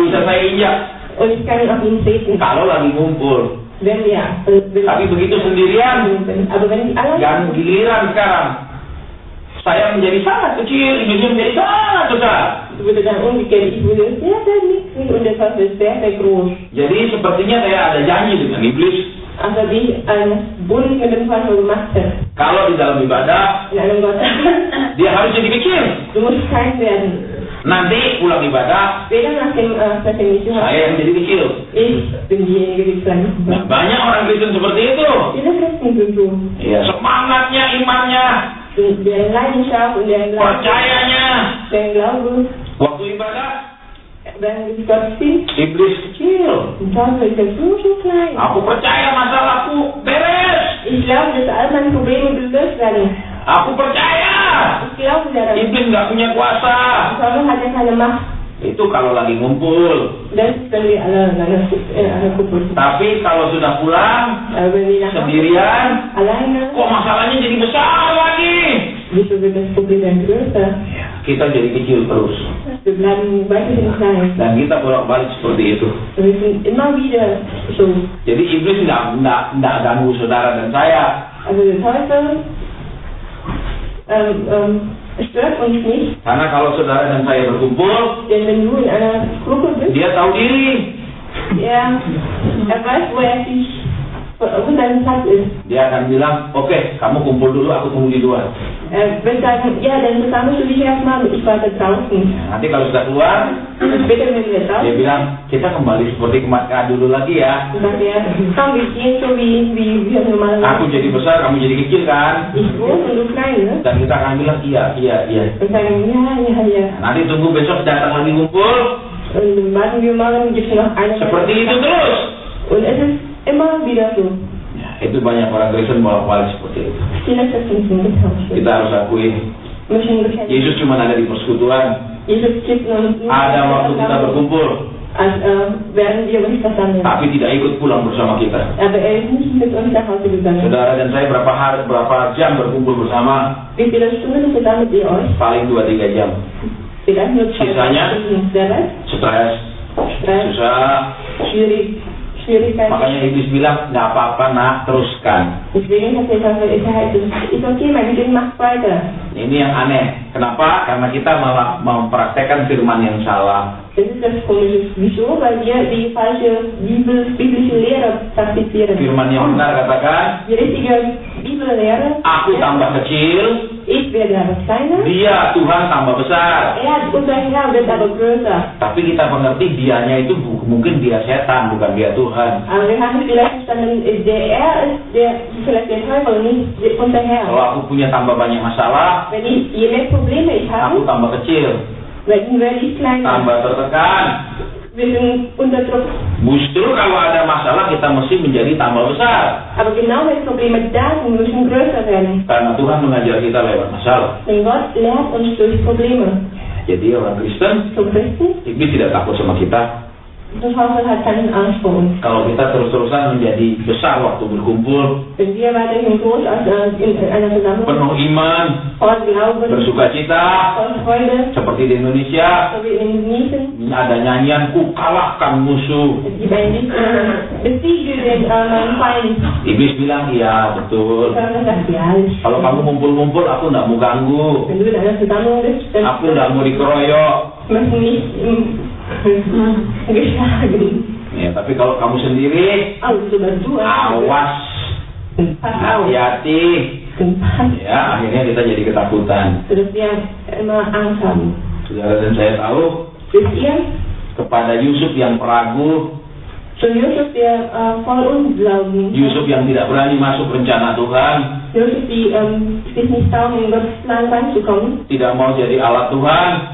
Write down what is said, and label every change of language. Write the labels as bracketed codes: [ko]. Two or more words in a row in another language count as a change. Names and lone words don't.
[id] Bisa saya injak [de] und ich kann auf ihn treten, [id] kalau lagi ngumpul. [de] wenn wir [id] Tapi begitu sendirian, [de] aber wenn die alle [id] dan giliran sekarang, saya menjadi sangat kecil, iblisnya menjadi sangat besar. [de] würde dann umgekehrt, ich würde sehr, sehr niedrig und der Teufel ist sehr, sehr groß. [id] Jadi sepertinya saya ada janji dengan iblis. [de] Also wie ich einen Bund mit dem Teufel gemacht habe. [id] Kalau di dalam ibadah, [de] In einem Gottesdienst, [id] dia harus jadi kecil. [de] du musst klein werden. [id] Nanti pulang ibadah, [de] Später nach dem Verständnis, [id] saya yang jadi kecil. [de] ich bin diejenige, die klein [id] Nah, [de] ist. [id] banyak orang Kristen seperti itu. [de] Viele Christen sind so. [id] Ya, semangatnya, imannya, [de] Der Leidenschaft und der [id] percayanya. [de] Glaube, [id] Waktu ibadah, [de] wenn du Gottesdienst, [id] iblis kecil. [de] der Teufel ist ja so klein. [id] Aku percaya masalahku beres. [de] Ich glaube, dass all meine Probleme gelöst werden. [id] Aku percaya. [de] Ich glaube daran. [id] Iblis nggak punya kuasa. [de] Der Teufel hat ja keine Macht. [id] Itu kalau lagi ngumpul. [de] Das ist, wenn wir alle in einer Gruppe sind. [id] Tapi kalau sudah pulang, [de] Aber wenn wir nach Hause [id] sendirian, [de] alleine, [id] kok masalahnya jadi besar lagi. [de] wieso wird das Problem dann größer? [id] Kita jadi kecil terus. [de] Wir bleiben weiterhin klein. [id] Dan kita bolak-balik seperti itu. [de] Wir sind immer wieder so. [id] Jadi iblis nggak ganggu saudara dan saya. [de] Also der Teufel stört uns nicht, [id] Karena kalau saudara dan saya berkumpul, [de] denn wenn du in einer Gruppe bist, [id] dia tahu diri. [de] er weiß, wo er sich, wo sein Platz ist. [id] Dia akan bilang, oke, kamu kumpul dulu, aku tunggu di luar. [de] Er wird sagen, ja, dann versammelst du dich erstmal, ich warte draußen. [id] Nanti kalau sudah keluar, [de] Und später, wenn wir [id] dia [de] draußen [id] bilang, kita kembali seperti kemarin dulu lagi ya. [de] sind, sagt er, komm, wir gehen so wie wir normalerweise. [id] Aku jadi besar, kamu jadi kecil kan? [de] Ich groß und du klein, ne? [id] Dan kita akan bilang, iya. [de] Und sagen, ja. [id] Nanti tunggu besok datang lagi ngumpul. [de] Und dann warten wir morgen, gibt es noch eine. [id] Seperti itu terus. [de] Und es ist immer wieder so. [id] Ya, itu banyak orang Kristen bolak-balik seperti itu. [de] Viele Christen sind getauscht. [id] Kita harus akui, [de] Müssen bekennen. [id] Yesus cuma ada di persekutuan. [de] Jesus gibt uns nur [id] Ada waktu kita berkumpul, [de] während wir uns versammeln. [id] tapi tidak ikut pulang bersama kita. [de] Aber er ist nicht mit uns nach Hause gegangen. [id] Saudara dan saya berapa jam berkumpul bersama? [de] Wie viele Stunden versammelt ihr euch? [id] Paling 2-3 jam. [de] Vielleicht nur 2 [id] Sisanya? [de] Stunden. Stress, [id] Stres, susah. [de] Schwierigkeiten. [id] Makanya iblis bilang, nggak apa-apa nak, teruskan. [de] Deswegen hat der Teufel gesagt, ist okay, mein Kind macht weiter. [id] Ini yang aneh. Kenapa? Karena kita malah mempraktekkan firman yang salah. [de] Das ist das Komische. Wieso? Weil wir die falsche biblische Lehre praktizieren. [id] Firman yang benar katakan, [de] Die richtige Bibellehre. [id] aku tambah kecil, [de] Ich werde aber kleiner. [id] dia Tuhan tambah besar. [de] Unser Herr wird aber größer. [id] Tapi kita mengerti dianya itu mungkin dia setan, bukan dia Tuhan. [de] Aber wir haben vielleicht verstanden, vielleicht der Teufel, nicht unser Herr. [id] Kalau aku punya tambah banyak masalah, [de] Je mehr Probleme ich [id] aku [de] habe, [id] tambah kecil, [de] werde ich kleiner. [id] tambah tertekan. [de] Wir sind unter Druck. [id] Justru kalau ada masalah kita mesti menjadi tambah besar. [de] Aber genau wenn Probleme da sind, müssen größer werden. [id] Karena Tuhan mengajar kita lewat masalah. [de] Denn Gott lehrt uns durch Probleme. [id] Jadi orang Kristen, [de] Zum Christen, [id] iblis tidak takut sama kita. [de] der Teufel hat keinen Angst vor uns. [id] Kalau kita terus-terusan menjadi besar waktu berkumpul, [de] Wenn wir weiterhin groß in einer Versammlung [id] penuh iman, [de] voll Glauben, [id] bersuka cita, [de] voll Freude, [id] seperti di Indonesia, [de] so wie in Indonesien, [id] ada nyanyian ku kalahkan musuh. [de] es gibt ein Lied, besiege den Feind. [id] Iblis bilang, iya betul. [de] Teufel sagt, ja, [id] Kalau kamu ngumpul-ngumpul, aku nggak mau ganggu. [de] wenn du in einer Versammlung bist, dann [id] Aku nggak mau dikeroyok. [de] möchten nicht geschlagen. [id] Ya, tapi kalau kamu sendiri, awas, hati-hati. Ya, akhirnya kita jadi ketakutan. Saudara dan saya tahu kepada Yusuf yang peragu, Yusuf yang tidak berani masuk rencana Tuhan, tidak mau jadi alat Tuhan.